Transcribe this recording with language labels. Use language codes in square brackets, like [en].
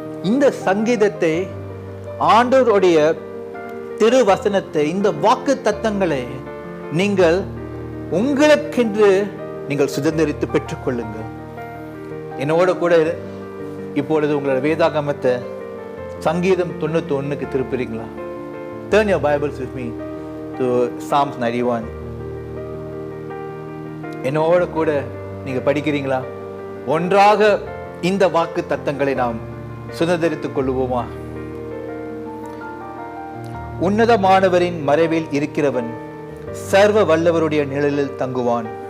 [ta] இந்த சங்கீதத்தை, ஆண்டவருடைய திருவசனத்தை, இந்த வாக்கு தத்தங்களை நீங்கள் உங்களுக்கென்று நீங்கள் சுதந்திரித்து பெற்றுக்கொள்ளுங்கள். என்னோட கூட இப்பொழுது உங்களோட வேதாகமத்தை சங்கீதம் 91க்கு திருப்புறீங்களா? [en] Turn your Bibles with me to Psalms 91. [ta] என்னோட கூட நீங்க படிக்கிறீங்களா? ஒன்றாக இந்த வாக்கு தத்தங்களை நாம் சுதந்திரித்துக் கொள்ளுவோமா? உன்னதமானவரின் மறைவில் இருக்கிறவன் சர்வ வல்லவருடைய நிழலில் தங்குவான்.